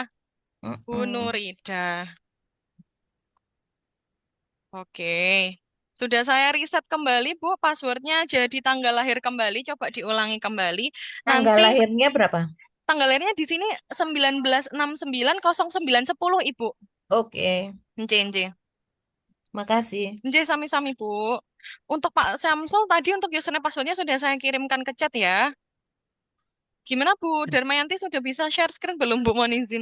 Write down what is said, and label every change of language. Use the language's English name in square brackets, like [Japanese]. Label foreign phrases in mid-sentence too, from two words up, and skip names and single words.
[Indonesian] Bu Nurida. Oke. Sudah saya riset kembali, Bu. Passwordnya jadi tanggal lahir kembali. Coba diulangi kembali. Tanggal Nanti lahirnya berapa? tanggal lahirnya di sini 19690910, Ibu. Oke. Nce. Makasih. [Javanese] Nce, sami-sami, Bu. [Indonesian] Untuk Pak Samsul tadi untuk username passwordnya sudah saya kirimkan ke chat ya. Gimana Bu Darmayanti, sudah bisa share screen belum, Bu? Mohon izin.